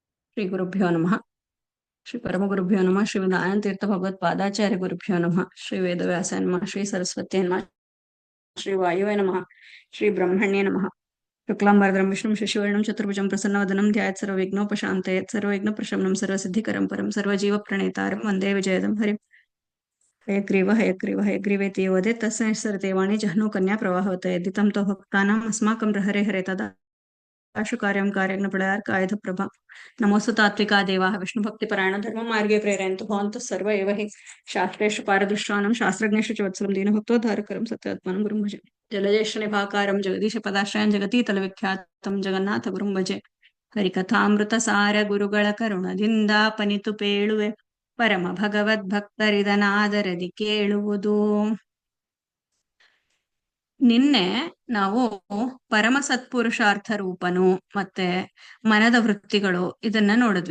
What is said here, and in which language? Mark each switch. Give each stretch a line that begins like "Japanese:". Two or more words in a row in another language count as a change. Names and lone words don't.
Sanskrit: ಶ್ರೀ ಗುರುಭ್ಯೋ ನಮಃ. ಶ್ರೀ ಪರಮಗುರುಭ್ಯೋ ನಮಃ. ಶ್ರೀ ನಾರಾಯಣತೀರ್ಥ ಭಗವತ್ ಪಾದಾಚಾರ್ಯ ಗುರುಭ್ಯೋ ನಮಃ. ಶ್ರೀ ವೇದವ್ಯಾಸಾಯ ನಮಃ. ಶ್ರೀ ಸರಸ್ವತ್ಯೈ ನಮಃ. ಶ್ರೀ ವಾಯುವೇ ನಮಃ. ಶ್ರೀ ಬ್ರಹ್ಮಣ್ಯೇ ನಮಃ. ಶುಕ್ಲಾಂಬರಧರಂ ವಿಷ್ಣುಂ ಶಶಿವರ್ಣಂ ಚತುರ್ಭುಜಂ ಪ್ರಸನ್ನವದನಂ ಧ್ಯಾಯೇತ್ ಸರ್ವವಿಘ್ನೋಪಶಾಂತಯೇತ್ ಸರ್ವೈಘ್ನೋಪಶಮನಂ ಸರ್ವಸಿದ್ಧಿಕರಂ ಪರಂ ಸರ್ವಜೀವಪ್ರಣೇತಾರಂ ವಂದೇ ವಿಜಯದಂ ಹರಿಂ. ಹಯಗ್ರೀವ ಹಯಗ್ರೀವ ಹಯಗ್ರೀವೇತಿ ಯೋ ವದೇತ್ ತಸ್ಮೈ ಸರತೆ ವಾಣಿ ಜಹ್ನೂ ಕನ್ಯಾ ಪ್ರವಾಹವತ ಯದ್ದಿತಂ ತೋ ಭಕ್ತಾನಾಂ ಅಸ್ಮಾಕಂ ಹರೆ ಹರೆ ತದಾ ಆಶು ಕಾರ್ಯಂ ಕಾರ್ಯಜ್ಞ ಪ್ರಳಯಾರ್ಕಾಯುಧ ಪ್ರಭಾ. ನಮೋಸ್ತು ತಾತ್ವಿಕಾ ದೇವಾಃ ವಿಷ್ಣು ಭಕ್ತಿ ಪರಾಯಣ ಧರ್ಮ ಮಾರ್ಗೇ ಪ್ರೇರಯಂತು ಭವಂತಃ ಸರ್ವ ಏವ ಹಿ ಶಾಸ್ತ್ರೇಷು ಪಾರದೃಷ್ಟಾನಂ ಶಾಸ್ತ್ರಜ್ಞೇಷು ಚ ವತ್ಸಲಂ ದೀನಭಕ್ತೋದ್ಧಾರಕರಂ ಸತ್ಯಾತ್ಮನಂ ಗುರುಂ ಭಜೆ. ಜಲಜೇಷ್ಠ ನಿಭಾಕಾರಂ ಜಗದೀಶ ಪದಾಶ್ರಯಂ ಜಗತೀತಲ ವಿಖ್ಯಾತಂ ಜಗನ್ನಾಥ ಗುರುಂ ಭಜೆ.
Kannada: ಹರಿಕಥಾಮೃತ ಸಾರ ಗುರುಗಳ ಕರುಣದಿಂದ ಪನಿತು ಪೇಳುವೆ ಪರಮ ಭಗವದ್ ಭಕ್ತರಿದನಾದರದಿ ಕೇಳುವುದು. ನಿನ್ನೆ ನಾವು ಪರಮ ಸತ್ಪುರುಷಾರ್ಥ ರೂಪನು ಮತ್ತೆ ಮನದ ವೃತ್ತಿಗಳು ಇದನ್ನ ನೋಡಿದ್ವಿ.